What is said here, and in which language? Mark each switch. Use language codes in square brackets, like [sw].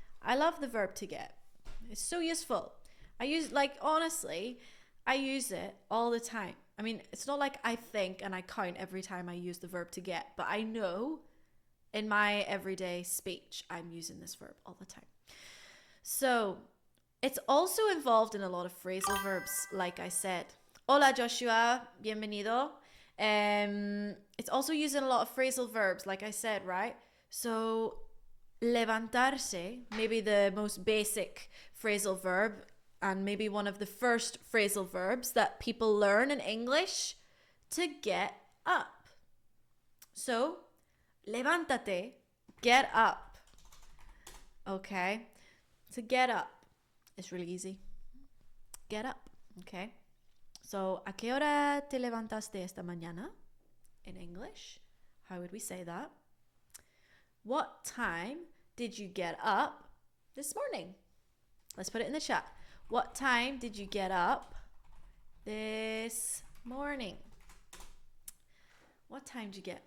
[en] I love the verb to get. It's so useful. Honestly, I use it all the time. I mean, it's not like I think and I count every time I use the verb to get, but I know in my everyday speech, I'm using this verb all the time. So, it's also involved in a lot of phrasal verbs, like I said. [es] Hola Joshua, bienvenido. [en] It's also used in a lot of phrasal verbs, like I said, right? So, levantarse, maybe the most basic phrasal verb, and maybe one of the first phrasal verbs that people learn in English, to get up. So, levántate, get up. Okay, to get up is really easy. Get up, okay? [es] So, ¿a qué hora te levantaste esta mañana? [en] In English, how would we say that? What time did you get up this morning? Let's put it in the chat. What time did you get up this morning? What time did you get?